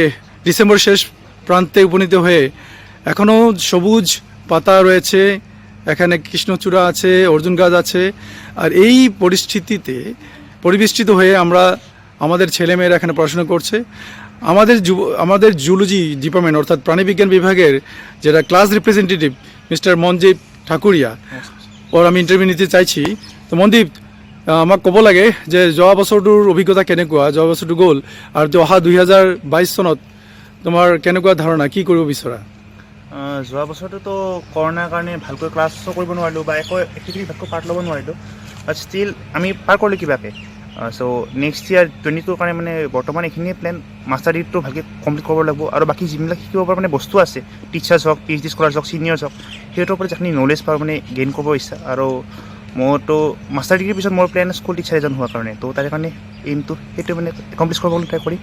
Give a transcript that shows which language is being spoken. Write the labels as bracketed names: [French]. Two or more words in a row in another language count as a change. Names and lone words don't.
[Bangla] ডিসেম্বর শেষ প্রান্তে উপনীত হয়ে এখনও সবুজ পাতা রয়েছে এখানে কৃষ্ণচূড়া আছে অর্জুন গাছ আছে আর এই পরিস্থিতিতে পরিবেষ্টিত হয়ে আমরা আমাদের ছেলেমেয়েরা এখানে পড়াশোনা করছে আমাদের [English] zoology department [Bangla] অর্থাৎ প্রাণীবিজ্ঞান বিভাগের যেটা [English] class representative Mister [Bangla] মনদীপ ঠাকুরিয়া ওর আমি ইন্টারভিউ নিতে চাইছি তো মনদীপ [Assamese] আমাক ক'ব লাগে যে যোৱা বছৰটোৰ অভিজ্ঞতা কেনেকুৱা যোৱা বছৰটো গ'ল আৰু অহা 2022 চনত তোমাৰ কেনেকুৱা ধাৰণা কি কৰিব বিচৰা যোৱা বছৰটোতো কৰোণাৰ কাৰণে ভালকৈ ক্লাছো কৰিব নোৱাৰিলোঁ বা একো এক্টিভিটি ভালকৈ পাৰ্ট ল'ব নোৱাৰিলোঁ [English] but still [Assamese] আমি পাৰ কৰিলোঁ কিবাকৈ [English] so next year [Assamese] 22ৰ কাৰণে মানে বৰ্তমান এইখিনিয়ে প্লেন মাষ্টাৰ ডিগ্ৰীটো ভালকৈ কমপ্লিট কৰিব লাগিব আৰু বাকী যিবিলাক শিকিব পৰা মানে বস্তু আছে টিচাৰ্ছ হওক [English] PhD scholars [Assamese] হওক ছিনিয়ৰ্ছ হওক সেইটোৰ ওপৰত যিখিনি নলেজ পাওঁ মানে গেইন কৰিব ইচ্ছা আৰু মোৰতো মাষ্টাৰ ডিগ্ৰীৰ পিছত মোৰ প্লেন [English] school teacher [Assamese] এজন হোৱাৰ কাৰণে তো তাৰে কাৰণে এইমটো সেইটো মানে একমপ্লিছ কৰিবলৈ ট্ৰাই কৰিম